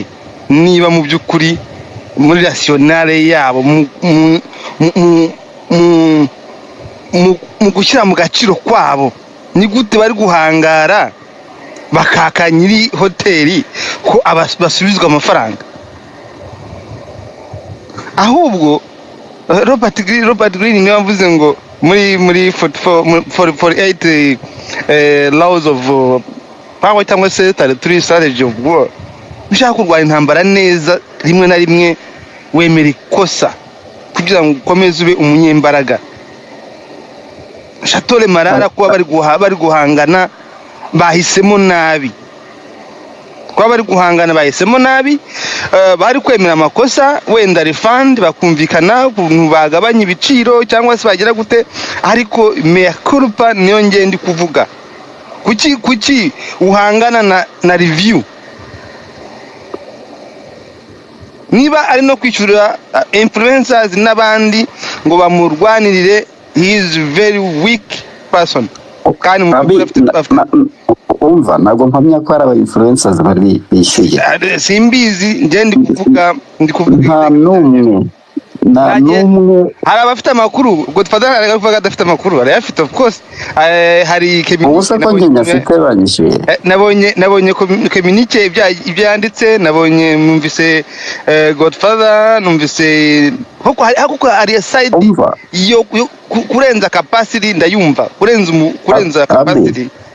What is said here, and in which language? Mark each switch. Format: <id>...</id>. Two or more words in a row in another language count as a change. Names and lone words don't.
<rw>Niba mu by'ukuri muri rationale yabo mu gushyira mu gaciro kwabo, ni gute bari guhangara bakaka nyiri hoteli ko basubizwa amafaranga? Ahubwo Robert Greene niwe wavuze ngo muri 48 laws of power cyangwa se 33 strategy of war, ushaka kurwanya intambara neza rimwe na rimwe wemera ikosa kugira ngo ukomeze ube umunyembaraga. Chateau Marara kuba bari guhangana bahisemo nabi, bari kwemera amakosa, wenda refund bakumvikana ukuntu bagabanya ibiciro cyangwa se bagira gute, ariko</rw> <la>mea culpa</la> <rw>niyo ngende kuvuga. Kuki uhangana na review? Niba ari no kwishyura influencers n'abandi ngo bamurwanirire,</rw> <en>he is very weak person.</en> <rw>kandi mu Abi, by'ukuri afite umva ntabwo mpamya ko hari aba influencers bari bishyuye. simbizi njye ndi kuvuga Nta n'umwe hari abafite amakuru ubwo tufata aravuga adafite amakuru arayafite of course. Hari ubusa ko njye nyafite banyishyuye. nabonye communique ibyo yanditse, nabonye numvise Godfather, numvise kuko hari side yo kurenza capacity ndayumva kurenza capacity.</rw>